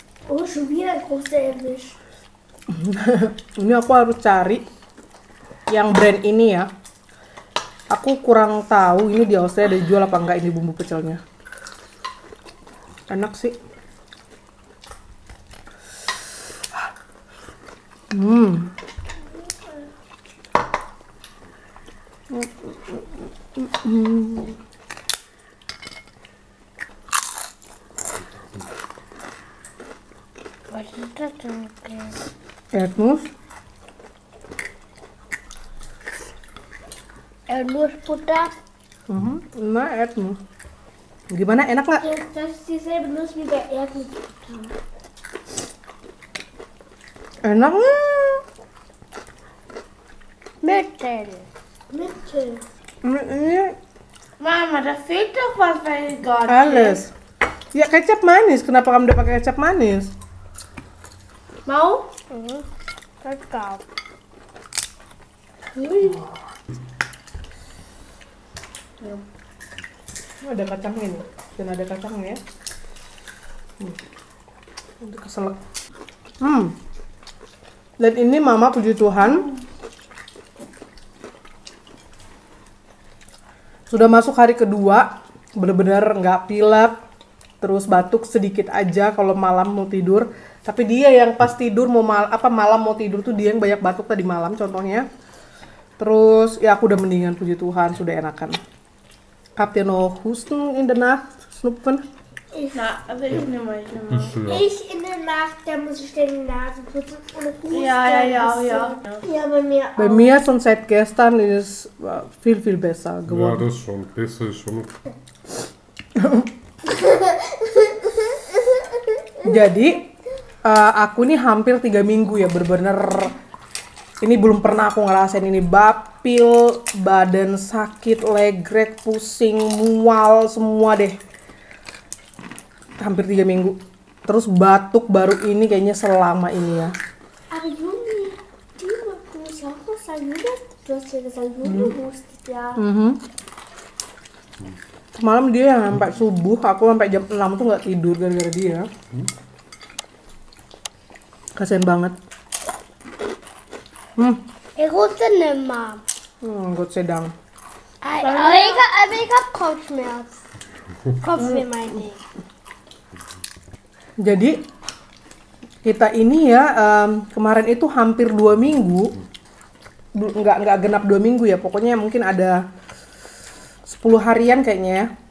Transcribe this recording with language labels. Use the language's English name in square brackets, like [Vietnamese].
[German] Oh, schon wieder ein großer erwischt. [Indonesian] Ini aku harus cari yang brand ini ya. Aku kurang tahu ini di Australia ada dijual apa enggak ini bumbu pecelnya. Enak sih. [German] Was ist das denn? Erdnuss. Erdnussbutter. [Indonesian] Nah, Erdnuss. Gimana, enak nggak? [German] Das ist dieselbe Nuss wie bei Erdnussbutter. [Indonesian] Enak nggak? [German] Mittel. Mittel. [Indonesian] Ini [German] Mama, da fehlt doch was bei Gott. alles. [Indonesian] Ya kecap manis. Kenapa kamu udah pakai kecap manis? Mau? Kakao. Ada kacangnya nih. Dan ada kacangnya ya. Udah keselak. Dan ini Mama puji Tuhan sudah masuk hari kedua, bener-bener nggak pilek, terus batuk sedikit aja kalau malam mau tidur. Tapi dia yang pas tidur malam mau tidur tuh dia yang banyak batuk tadi malam contohnya. Terus ya aku udah mendingan puji Tuhan, sudah enakan. [German] Habt ihr noch Husten in der Nacht, Schnupfen? Na, also ich nehme. Ich in der Nacht, da muss ich die Nase putzen und husten. Ja. Ja, bei mir auch. Bei mir schon seit gestern ist viel besser Ja, geworden. das schon. Besser ist schon. [Indonesian] Jadi aku nih hampir 3 minggu ya bener-bener ini belum pernah aku ngerasain ini, bapil, badan sakit, legrek, pusing, mual semua deh. Hampir 3 minggu. Terus batuk baru ini kayaknya selama ini ya. [German] Aber Juni, du musst auch noch sagen, du hast ja gesagt, Juni hustet ja. [Indonesian] Semalam dia yang sampai subuh, aku sampai jam 6 tuh nggak tidur gara-gara dia. Kasian banget. [German] Ich huste nimmer. Gott sei Dank. Aber ich hab Kopfschmerz. Kopfweh meine ich. [Indonesian] Jadi kita ini ya kemarin itu hampir 2 minggu, nggak genap 2 minggu ya, pokoknya mungkin ada 10 harian kayaknya ya.